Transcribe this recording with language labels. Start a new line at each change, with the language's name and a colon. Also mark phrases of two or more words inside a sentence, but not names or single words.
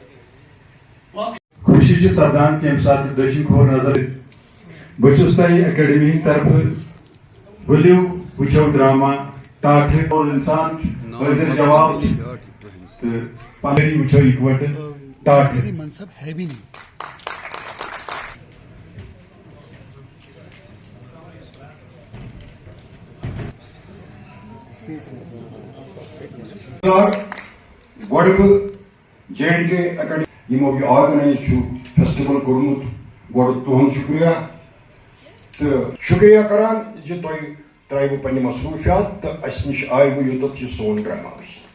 Kashmiri: خوشی چھِ سپدان کمہِ ساتہٕ تہِ دٔچھِنۍ کھوٚر نظر بہٕ چھُس تۄہہِ اکیڈمی ہٕنٛدِ طرفہٕ ؤلِو وٕچھو ڈراما ٹاٹھہٕ اور اِنسان حٲضِر جواب چھُ تہٕ پنٕنۍ وٕچھو اِکوٹہٕ ٹاٹھہٕ
Urdu: منصب ہے بھی نہیں
Kashmiri: گۄڈٕ بہٕ JNK اکیڈمی یِمو یہِ آرگنایز چھُ فیسٹِول کوٚرمُت گۄڈٕ تُہُنٛد شُکریہ تہٕ شُکریہ کران زِ تۄہہِ ترٛٲیوٕ پنٕنہِ مصروٗفیات تہٕ اَسہِ نِش آیوٕ یوٚتَتھ یہِ سون ڈرٛاما وٕچھنہِ